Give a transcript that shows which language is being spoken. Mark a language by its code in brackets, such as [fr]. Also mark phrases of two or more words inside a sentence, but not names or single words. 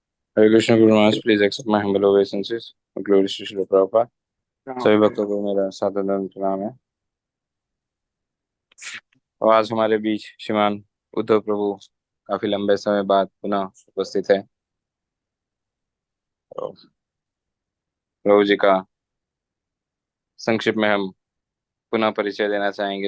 [hi] हरे कृष्ण गुरु महाराज, [en] please accept my humble obeisances. ग्लोरी श्री श्रील प्रभुपाद. [hi] सभी भक्तों को मेरा सादर प्रणाम है. और आज हमारे बीच श्रीमान उद्धव प्रभु काफी लंबे समय बाद पुनः उपस्थित है. और प्रभु जी का संक्षिप्त में हम पुनः परिचय देना चाहेंगे.